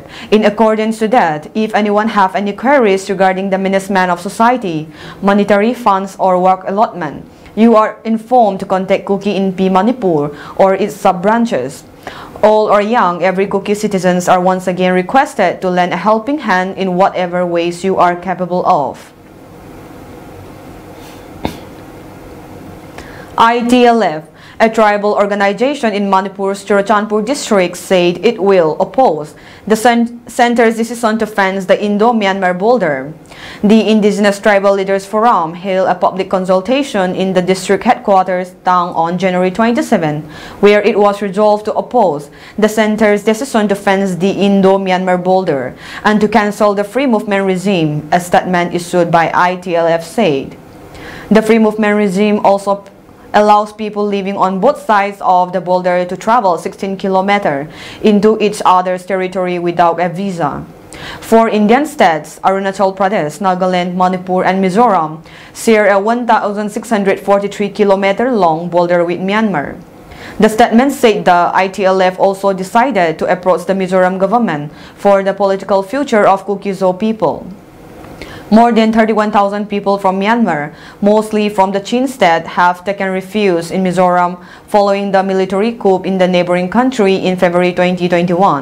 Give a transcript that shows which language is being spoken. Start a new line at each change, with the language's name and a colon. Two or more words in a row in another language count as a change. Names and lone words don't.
English: In accordance to that, if anyone have any queries regarding the management of society, monetary funds or work allotment, you are informed to contact Kuki in P Manipur or its sub-branches. Old or young, every Kuki citizens are once again requested to lend a helping hand in whatever ways you are capable of. ITLF, a tribal organization in Manipur's Churachandpur district, said it will oppose the center's decision to fence the Indo-Myanmar border. The Indigenous Tribal Leaders Forum held a public consultation in the district headquarters Tang on January 27, where it was resolved to oppose the center's decision to fence the Indo-Myanmar border and to cancel the free movement regime, a statement issued by ITLF said. The free movement regime also allows people living on both sides of the border to travel 16 kilometers into each other's territory without a visa. Four Indian states, Arunachal Pradesh, Nagaland, Manipur, and Mizoram, share a 1,643-kilometer long border with Myanmar. The statement said the ITLF also decided to approach the Mizoram government for the political future of Kuki-Zo people. More than 31,000 people from Myanmar, mostly from the Chin state, have taken refuge in Mizoram following the military coup in the neighboring country in February 2021.